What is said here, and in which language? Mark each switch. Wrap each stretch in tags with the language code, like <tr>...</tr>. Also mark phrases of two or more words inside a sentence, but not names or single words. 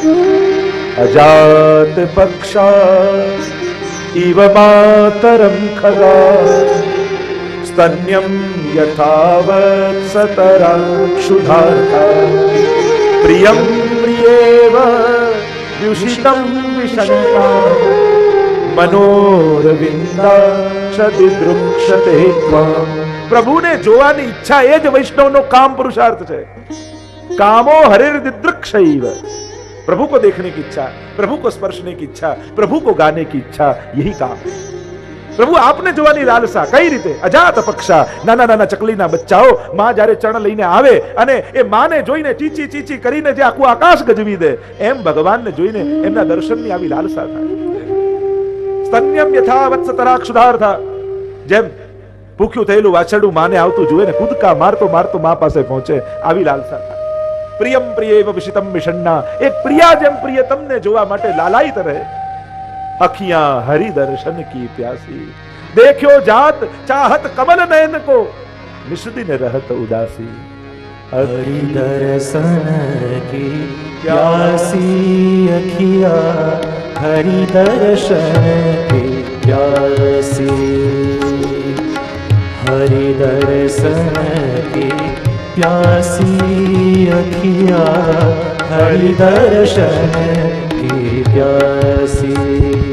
<sa>અજાત પક્ષા ઇવ માતરમ ખગા સ્તન્યમ યથાવત સતરાક્ષુધાર્થા પ્રિયમ પ્રિયેવ વ્યુષિતમ વિષંતા મનોરવિંદાક્ષતિ દૃક્ષતે ત્વામ.</sa> <gu>પ્રભુને જોવાની ઈચ્છા એ જ વૈષ્ણવનો કામ પુરુષાર્થ છે.</gu> <sa>कामो हरिर दिदृक्षैव,</sa> <hi>प्रभु को देखने की इच्छा, प्रभु को स्पर्शने की इच्छा, प्रभु को गाने की इच्छा, यही काम है.</hi> <gu>પ્રભુ આપને જોવાની લાલસા કઈ રીતે?</gu> <sa>અજાત પક્ષા,</sa> <gu>નાના નાના ચકલીના બચ્ચાઓ માં જ્યારે ચણ લઈને આવે અને એ માને જોઈને ચીચી ચીચી કરીને જે આખું આકાશ ગજવી દે, એમ ભગવાનને જોઈને એમના દર્શનની આવી લાલસા થાય.</gu> <sa>સ્તન્યમ યથા વત્સતરાક્ષુધાર્થા,</sa> <gu>જેમ ભૂખ્યું થયેલું વાછરડું માને આવતું જુએ ને કૂદકા મારતો મારતો મા પાસે પહોંચે, આવી લાલસા થાય.</gu> <sa>પ્રિયમ પ્રિયેવ વિષિતમ વિષન્ના,</sa> <gu>એક પ્રિયા જેમ પ્રિયતમને જોવા માટે લાલાયિત રહે.</gu> <hi>अखियां हरि दर्शन की प्यासी, देख्यो जात चाहत कमल नयन को, निष्दिन रहत उदासी. हरि दर्शन की प्यासी अखिया, हरि दर्शन की प्यासी, हरि दर्शन की प्यासी अखिया, हरि दर्शन की प्यासी.</hi>